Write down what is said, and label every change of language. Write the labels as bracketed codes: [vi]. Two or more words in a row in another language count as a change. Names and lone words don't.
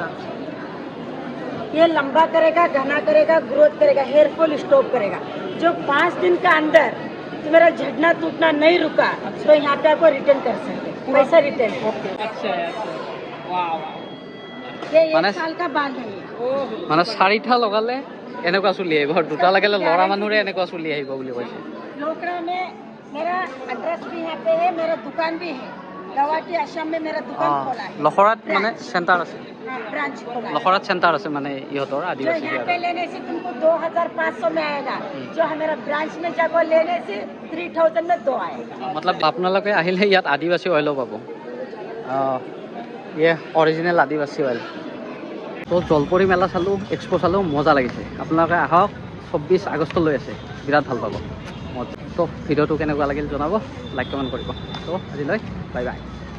[hi] ये लंबा करेगा घना करेगा ग्रोथ करेगा [en] hair fall stop [hi] करेगा जो 5 दिन का अंदर तो मेरा झड़ना टूटना नहीं रुका तो यहाँ पे आपको रिटर्न कर सकते पैसा रिटर्न अच्छा वाह ये माने- 1 साल का बाल है ये। [as] মানে চাৰিটা লগালে এনেকুৱা চুলি আহিব আৰু দুটা লগালে ল'ৰা মানুহৰে এনেকুৱা চুলি আহিব বুলি কৈছে [hi] लोकड़ा में मेरा एड्रेस भी यहाँ पे है मेरा दुकान भी है गुवाहाटी आसाम में मेरा दुकान खोला है [as] লখৰাত মানে চেণ্টাৰ আছে [hi] ब्रांच खोला है [as] লখৰাত চেণ্টাৰ আছে মানে ইহঁতৰ [hi] जो [as] আদিবাসী [hi] यहाँ पे लेने से तुमको 2500 में आएगा जो हमारा ब्रांच में जाकर लेने से 3000 में 2 आएगा [as] মতলব আপোনালোকে আহিলে ইয়াত আদিবাসী অইলো পাব ইয়ে অৰিজিনেল আদিবাসী অইল তো জলপৰি মেলা চালোঁ এক্সপ' চালোঁ মজা লাগিছে আপোনালোকে আহক 24 আগষ্টলৈ আছে বিৰাট ভাল পাব তো ভিডিঅ'টো কেনেকুৱা লাগিল জনাব [en] like comment [as] কৰিব তো আজিলৈ [en] bye bye